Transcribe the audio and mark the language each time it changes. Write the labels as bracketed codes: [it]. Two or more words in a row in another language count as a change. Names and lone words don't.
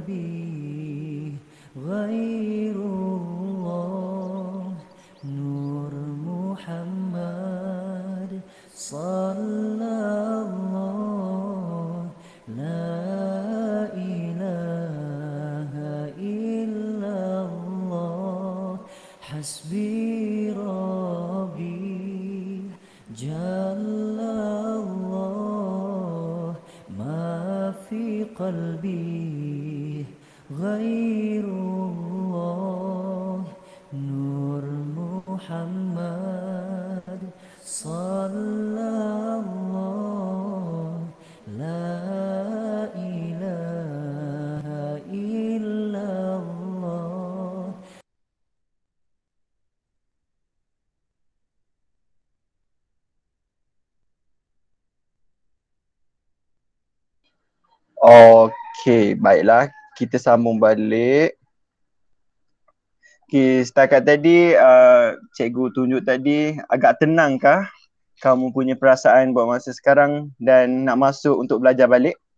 [ar] قلبي غير الله نور صلى الله لا إله إلا الله حسبي ربي جل الله ما في قلبي غير الله نور محمد صلى الله لا إله إلا الله. [ms] Okey, baiklah. Kita sambung balik. Okey, setakat tadi cikgu tunjuk tadi agak tenangkah kamu punya perasaan buat masa sekarang dan nak masuk untuk belajar balik?